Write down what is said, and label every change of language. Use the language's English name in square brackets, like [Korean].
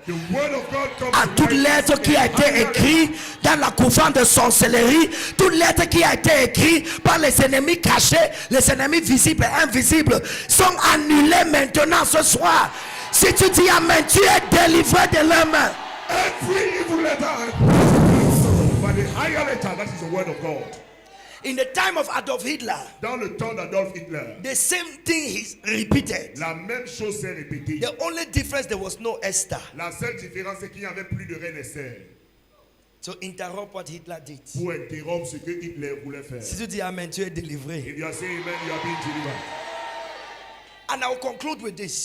[English] The word of God comes [French] à toute lettre qui a été écrite dans la couvent de sorcellerie, toute lettre qui a été écrite par les ennemis cachés, les ennemis visibles et invisibles, sont annulées maintenant ce soir. Si tu dis Amen, tu es délivré de leurs mains. [English] Every evil letter, but the higher letter, that is the word of God. In the time of Adolf Hitler, [French] Dans le temps d'Adolf Hitler, [English] the same thing is repeated. [French] la même chose s'est répétée. [English] The only difference, there was no Esther. [French] La seule différence, c'est qu'il n'y avait plus de reine Esther [English] To interrupt what Hitler did. [French] pour interrompre ce que Hitler voulait faire. Si tu dis Amen, tu es délivré. [English] If you are saying amen, you are being delivered. And I will conclude with this.